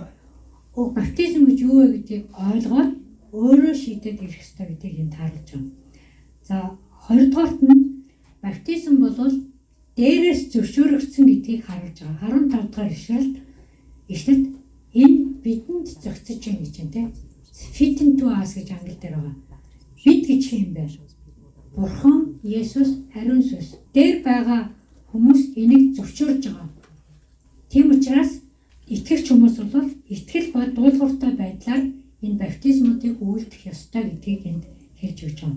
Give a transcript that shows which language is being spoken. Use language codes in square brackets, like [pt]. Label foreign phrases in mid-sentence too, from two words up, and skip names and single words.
[mn] Баптизм гэж юу вэ гэдгийг ойлгоод өөрөө шийдээд ирэх ёстой гэдгийг энд харуулж байгаа. За хоёрдугаарт нь баптизм бол дээрээс зөвшөөрөгдсөн гэдгийг харуулж байгаа. 15 дахь ишлэлд энэ бидэнд зохицож байна гэж байна тийм. [en] Fit into us [mn] гэж англи дээр байгаа. Бид гэж юм байна. Бурхан, Есүс, ариун сүнс дээр байгаа хүмүүс энийг зөвшөөрж байгаа. Тийм учраас итгэгч хүмүүс бол итгэл ба дуулууртай байдлаар энэ баптизмуудыг үйлдэх ёстой гэдгийг энд хэлж өгч байна.